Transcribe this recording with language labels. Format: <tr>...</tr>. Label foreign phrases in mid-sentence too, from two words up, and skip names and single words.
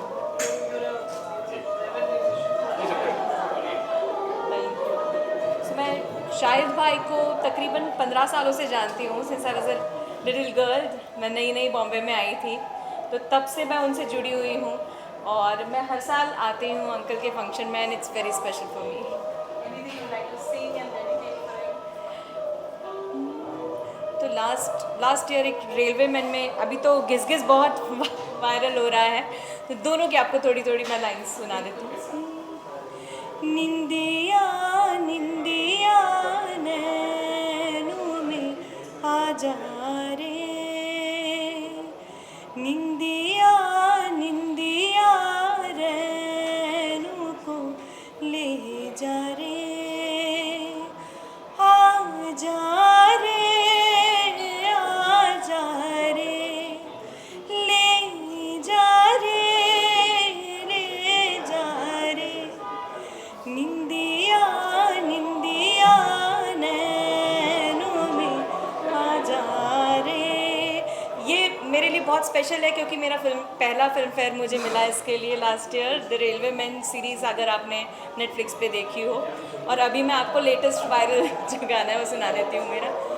<hi>मैं शाहिद भाई को तकरीबन 15 सालों से जानती हूँ,</hi> <en>since I was a little girl.</en> <hi>मैं नई नई बॉम्बे में आई थी, तो तब से मैं उनसे जुड़ी हुई हूँ और मैं हर साल आती हूँ अंकल के फंक्शन में,</hi> <en>and it's very special for me. anything you like to sing and dedicate for him?</en> <hi>तो</hi> <en>last year</en> <hi>एक रेलवे मैन में, अभी तो घिस घिस बहुत वायरल हो रहा है, तो दोनों की आपको थोड़ी थोड़ी मैं लाइन्स सुना देती हूँ। निंदिया निंदिया नैनों में आ जा रे, निंदिया निंदिया रैनों को ले जा रे, आ जा रे, आ जा रे, ले जा रे, ले जा रे, निंदिया निंदिया नैनों में आ जा रे। ये मेरे लिए बहुत स्पेशल है क्योंकि मेरा पहला फिल्म फेयर मुझे मिला इसके लिए</hi> <en>last year,</en> <hi>द रेलवे मैन सीरीज़, अगर आपने नेटफ्लिक्स पे देखी हो। और अभी मैं आपको</hi> <en>latest viral</en> <hi>जो गाना है वो सुना देती हूँ मेरा।</hi>